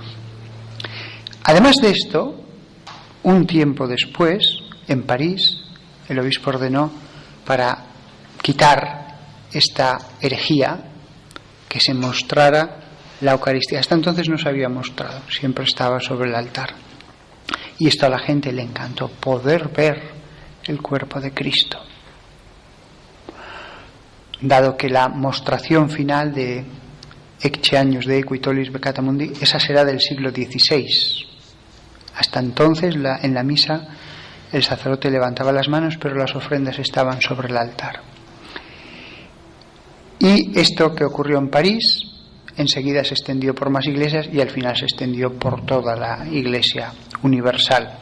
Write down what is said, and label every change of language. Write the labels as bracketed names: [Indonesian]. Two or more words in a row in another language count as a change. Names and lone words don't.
[Spanish] Además de esto, un tiempo después, en París, el obispo ordenó, para quitar esta herejía, que se mostrara la Eucaristía. Hasta entonces no se había mostrado, siempre estaba sobre el altar. Y esto a la gente le encantó, poder ver el cuerpo de Cristo. Dado que la mostración final de [Latin] Ecce Agnus Dei qui tollis peccata mundi, [Spanish] esa será del siglo XVI. Hasta entonces, en la misa, el sacerdote levantaba las manos, pero las ofrendas estaban sobre el altar. Y esto que ocurrió en París, enseguida se extendió por más iglesias y al final se extendió por toda la Iglesia universal.